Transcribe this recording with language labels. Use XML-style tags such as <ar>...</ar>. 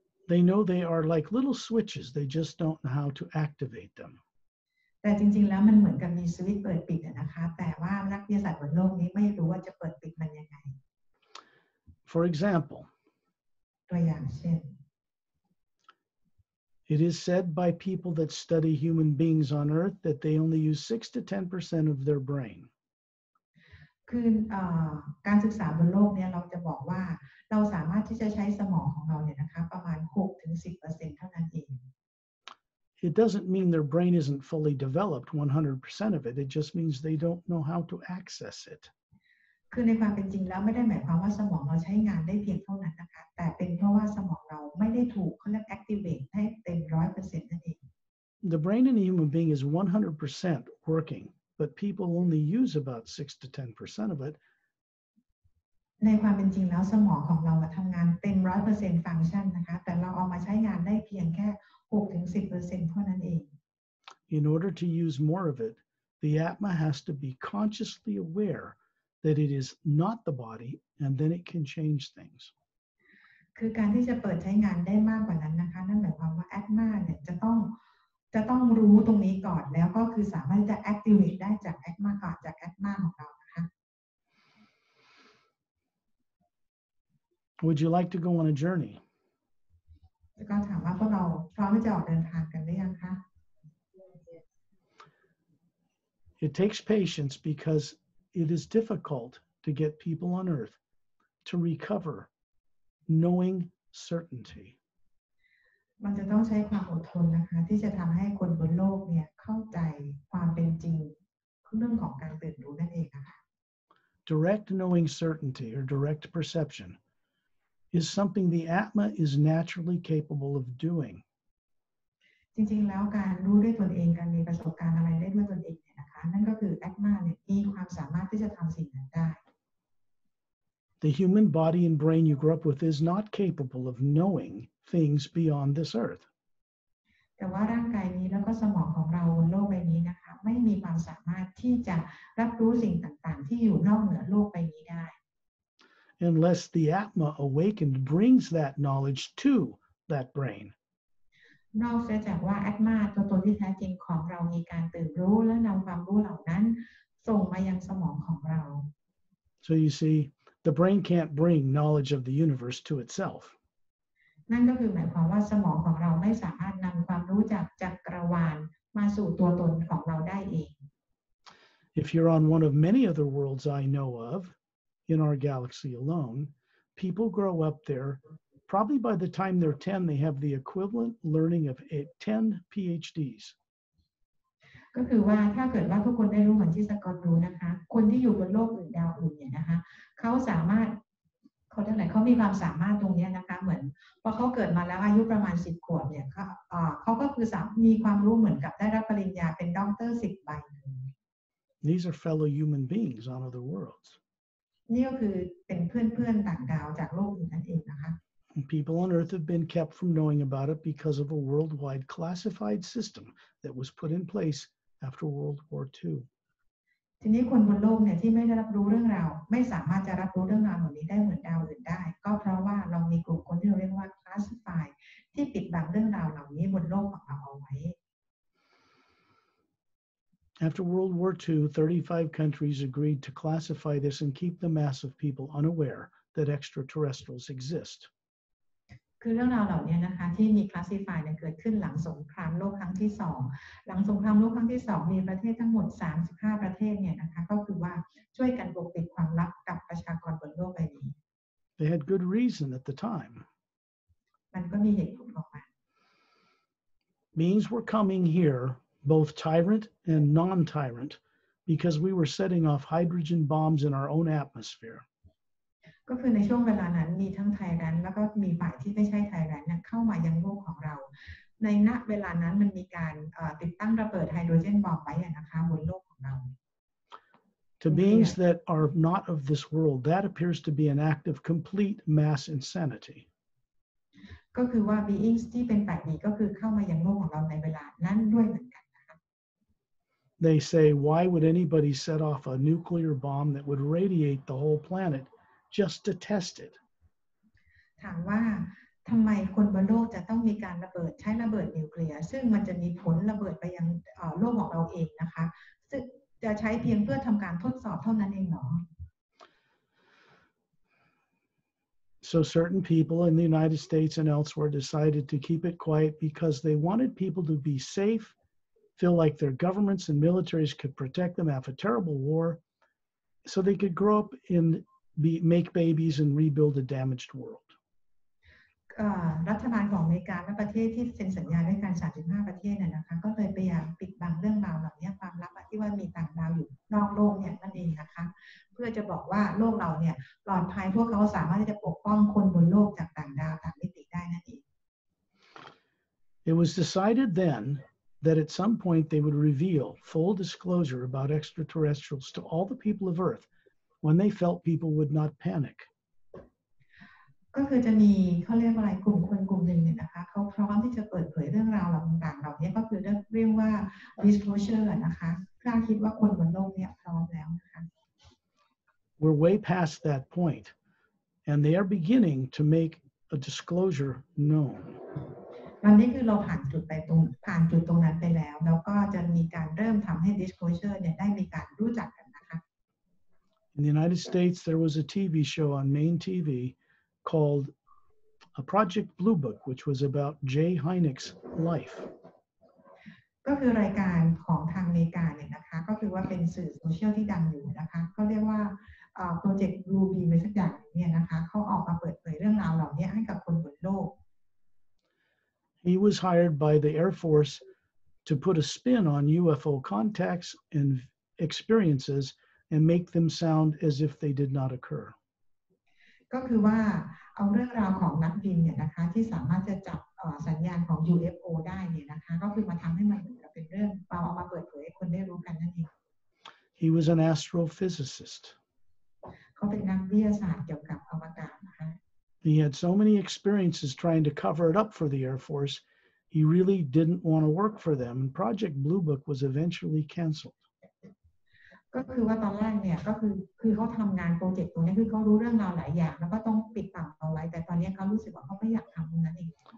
<en>They know they are like little switches, they just don't know how to activate them.</en> <th>แต่จริงๆแล้วมันเหมือนกับมีสวิตช์เปิดปิดนะคะแต่ว่านักวิทยาศาสตร์บนโลกนี้ไม่รู้ว่าจะเปิดปิดมันยังไง</th> <en>For example,</en> <th>ตัวอย่างเช่น</th> <en>it is said by people that study human beings on earth that they only use 6 to 10% of their brain.</en> <th>คือการศึกษาบนโลกเนี่ยเราจะบอกว่าเราสามารถที่จะใช้สมองของเราเนี่ยนะคะประมาณ 6-10% เท่านั้นเอง</th> <en>It doesn't mean their brain isn't fully developed, 100% of it. It just means they don't know how to access it.</en> <th>คือในความเป็นจริงแล้วไม่ได้หมายความว่าสมองเราใช้งานได้เพียงเท่านั้นนะคะแต่เป็นเพราะว่าสมองเราไม่ได้ถูกเขาเรียก activate ให้เต็ม 100% นั่นเอง</th> <en>The brain in a human being is 100% working, but people only use about 6 to 10% of it.</en> <th>ในความเป็นจริงแล้วสมองของเราทำงานเต็ม 100% ฟังก์ชันนะคะแต่เราเอามาใช้งานได้เพียงแค่ 6-10% เท่านั้นเอง</th> <en>In order to use more of it, the Atma has to be consciously aware that it is not the body, and then it can change things.</en> <th>คือการที่จะเปิดใช้งานได้มากกว่านั้นนะคะนั่นหมายความว่า Atma เนี่ยจะต้องรู้ตรงนี้ก่อนแล้วก็คือสามารถจะ activate ได้จาก Atma ก่อนจาก Atma ของเรานะคะ</th> <en>Would you like to go on a journey?</en> <th>ก็ถามว่าพวกเราพร้อมที่จะออกเดินทางกันหรือยังคะ</th> <en>It takes patience because it is difficult to get people on earth to recover knowing certainty.</en> <th>มันจะต้องใช้ความอดทนนะคะที่จะทำให้คนบนโลกเนี่ยเข้าใจความเป็นจริงเรื่องของการตื่นรู้นั่นเองนะคะ</th> <en>Direct knowing certainty or direct perception is something the Atma is naturally capable of doing.</en> <th>จริงๆแล้วการรู้ด้วยตนเองการมีประสบการณ์อะไรได้ด้วยตนเองเนี่ยนะคะนั่นก็คือ Atma เนี่ยมีความสามารถที่จะทำสิ่งนั้นได้</th> <en>The human body and brain you grew up with is not capable of knowing things beyond this earth.</en> <th>แต่ว่าร่างกายนี้แล้วก็สมองของเราบนโลกใบนี้นะคะไม่ มีความสามารถที่จะรับรู้สิ่งต่างๆที่อยู่นอกเหนือโลกใบนี้ได้</th> <en>unless the Atma awakened brings that knowledge to that brain.</en> <th>นอกจากว่าอัตมาตัวตนที่แท้จริงของเรามีการตื่นรู้และนำความรู้เหล่านั้นส่งมายังสมองของเรา</th> <en>So you see, the brain can't bring knowledge of the universe to itself.</en> <th>นั่นก็คือหมายความว่าสมองของเราไม่สามารถนำความรู้จากจักรวาลมาสู่ตัวตนของเราได้เอง</th> <en>If you're on one of many other worlds I know of, in our galaxy alone, people grow up there. Probably by the time they're 10, they have the equivalent learning of 10 PhDs.</en> <th>ก็คือว่าถ้าเกิดว่าทุกคนได้รู้เหมือนที่สกอตรู้นะคะคนที่อยู่บนโลกอื่นดาวอื่นเนี่ยนะคะเขาสามารถเขามีความสามารถตรงนี้นะคะเหมือนพอเขาเกิดมาแล้วอายุประมาณ10 ขวบเนี่ยเขาก็คือมีความรู้เหมือนกับได้รับปริญญาเป็นด็อกเตอร์10 ใบ</th> <en>These are fellow human beings on other worlds.</en> <th>นี่ก็คือเป็นเพื่อนๆต่างดาวจากโลกอื่นนั่นเองนะคะ</th> <en>People on Earth have been kept from knowing about it because of a worldwide classified system that was put in place after World War II.</en> <th>ทีนี้คนบนโลกเนี่ยที่ไม่ได้รับรู้เรื่องราวไม่สามารถจะรับรู้เรื่องราวเหล่านี้ได้เหมือนดาวอื่นได้ก็เพราะว่าเรามีกลุ่มคนที่เราเรียกว่า classify ที่ปิดบังเรื่องราวเหล่านี้บนโลกของเราเอาไว้</th> <en>After World War II, 35 countries agreed to classify this and keep the mass of people unaware that extraterrestrials exist.</en> <th>คือเรื่องราวเหล่านี้นะคะที่มี classify เนี่ยเกิดขึ้นหลังสงครามโลกครั้งที่2หลังสงครามโลกครั้งที่2มีประเทศทั้งหมด35 ประเทศเนี่ยนะคะก็คือว่าช่วยกันปกปิดความลับกับประชากรบนโลกใบนี้</th> <en>They had good reason at the time.</en> <th>มันก็มีเหตุผลของมัน</th> <en>Beings were coming here, both tyrant and non-tyrant, because we were setting off hydrogen bombs in our own atmosphere.</en> <th>ก็คือในช่วงเวลานั้นมีทั้งไทยแลนด์แล้วก็มีฝ่ายที่ไม่ใช่ไทยแลนด์เข้ามายังโลกของเราในณเวลานั้นมันมีการติดตั้งระเบิดไฮโดรเจนบอมไว้นะคะบนโลกของเรา</th> <en>To beings that are not of this world, that appears to be an act of complete mass insanity.</en> <th>ก็คือว่า beings ที่เป็นฝ่ายดีก็คือเข้ามายังโลกของเราในเวลานั้นด้วยเหมือนกันนะคะ</th> <en>They say, why would anybody set off a nuclear bomb that would radiate the whole planet just to test it?</en> <th>ถามว่าทำไมคนบนโลกจะต้องมีการใช้ระเบิดนิวเคลียร์ซึ่งมันจะมีผลระเบิดไปยังโลกของเราเองนะคะซึ่งจะใช้เพียงเพื่อทำการทดสอบเท่านั้นเองหรอ</th> <en>So certain people in the United States and elsewhere decided to keep it quiet because they wanted people to be safe, feel like their governments and militaries could protect them after a terrible war, so they could grow up and make babies and rebuild a damaged world.</en> <th>รัฐบาลของอเมริกาและประเทศที่เซ็นสัญญาด้วยกัน35 ประเทศเนี่ยนะคะก็เลยพยายามปิดบังเรื่องราวเหล่านี้ความลับที่ว่ามีต่างดาวอยู่นอกโลกเนี่ยนั่นเองนะคะเพื่อจะบอกว่าโลกเราเนี่ยปลอดภัยพวกเขาสามารถที่จะปกป้องคนบนโลกจากต่างดาวต่างมิติได้นั่นเอง</th> <en>It was decided then that at some point they would reveal full disclosure about extraterrestrials to all the people of Earth when they felt people would not panic.</en> <th>ก็คือจะมีเขาเรียกว่าอะไรกลุ่มคนกลุ่มหนึ่งเนี่ยนะคะเขาพร้อมที่จะเปิดเผยเรื่องราวต่างๆเหล่านี้ก็คือเรียกว่า disclosure นะคะถ้าคิดว่าคนบนโลกเนี่ยพร้อมแล้วนะคะ</th> <en>We're way past that point, and they are beginning to make a disclosure known.</en> <th>วันนี้คือเราผ่านจุดตรงนั้นไปแล้วแล้วก็จะมีการเริ่มทำให้ disclosure เนี่ยได้มีการรู้จักกันนะคะ</th> <en>In the United States, there was a TV show on main TV called Project Blue Book, which was about Jay Hynek's life.</en> <th>ก็คือรายการของทางอเมริกาเนี่ยนะคะก็คือว่าเป็นสื่อโซเชียลที่ดังอยู่นะคะเขาเรียกว่าโปรเจกต์ Blue Beam อะไรสักอย่างเนี่ยนะคะเขาออกมาเปิดเผยเรื่องราวเหล่านี้ให้กับคนบนโลก</th> <en>He was hired by the Air Force to put a spin on UFO contacts and experiences and make them sound as if they did not occur.</en> <th>ก็คือว่าเอาเรื่องราวของนักบินเนี่ยนะคะที่สามารถจะจับสัญญาณของ UFO ได้เนี่ยนะคะก็คือมาทำให้มันเหมือนกับเป็นเรื่องเอามาเปิดเผยให้คนได้รู้กันนั่นเอง</th> <en>He was an astrophysicist.</en> <th>เขาเป็นนักวิทยาศาสตร์เกี่ยวกับอวกาศนะคะ</th> <en>He had so many experiences trying to cover it up for the Air Force. he really didn't want to work for them, and Project Blue Book was eventually canceled.</en> <th>ก็คือว่าตอนแรกเนี่ยก็คือเขาทำงานโปรเจกต์ตรงนี้คือเขารู้เรื่องราวหลายอย่างแล้วก็ต้องปิดปากเอาไว้แต่ตอนนี้เขารู้สึกว่าเขาไม่อยากทำตรงนั้นเอง</th>